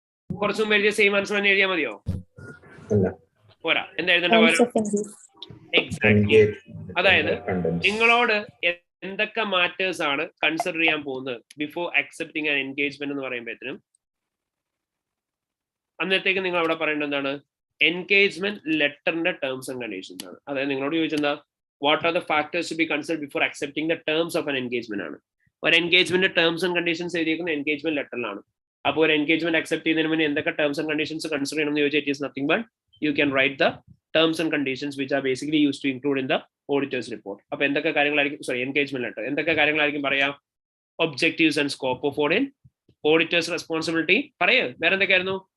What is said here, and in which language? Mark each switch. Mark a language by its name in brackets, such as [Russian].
[Malayalam] കുറച്ചു മുമ്പ് എഴുതിയ സെയിം ആൻസർ തന്നെ എഴുതിയാൽ മതിയോ? പോരാ, എന്താ എഴുതേണ്ട? എക്സാക്ട്ലി. അതായത് നിങ്ങളോട് എന്തൊക്കെ മാറ്റേഴ്സ് ആണ് കൺസിഡർ ചെയ്യാൻ പോകുന്നത് ബിഫോർ അക്സെപ്റ്റിംഗ് ആൻ എൻഗേജ്മെന്റ് എന്ന് പറയുമ്പോഴത്തേനും അന്നത്തേക്ക് നിങ്ങൾ അവിടെ പറയേണ്ടത് എന്താണ്? എൻഗേജ്മെന്റ് ലെറ്ററിന്റെ ടേംസ് ആൻഡ് കണ്ടീഷൻസ് ആണ്. അതായത് നിങ്ങളോട് ചോദിച്ചെന്താ, [English] what are the factors to be considered before accepting the terms of an engagement [Malayalam] ആണ്. ഒരു എൻഗേജ്മെന്റ് ടേംസ് ആൻഡ് കണ്ടീഷൻസ് എഴുതിയിരിക്കുന്ന എൻഗേജ്മെന്റ് ലെറ്ററിലാണ്. അപ്പോൾ ഒരു എൻഗേജ്മെന്റ് അക്സെപ്റ്റ് ചെയ്യുന്നതിന് മുന്നേ എന്തൊക്കെ ടേംസ് ആൻഡ് കണ്ടീഷൻസ് കൺസിഡർ ചെയ്യണം എന്ന് ചോദിച്ചാൽ [English] It is nothing but you can write the terms and conditions which are basically use to include in the auditor's report. [Malayalam] അപ്പൊ എന്തൊക്കെ കാര്യങ്ങളായിരിക്കും എൻഗേജ്മെന്റ് ലെറ്റർ എന്തൊക്കെ കാര്യങ്ങളായിരിക്കും പറയാം? Objectives and scope of audit, auditors responsibility പറയൂ, വേറെ എന്തൊക്കെയായിരുന്നു?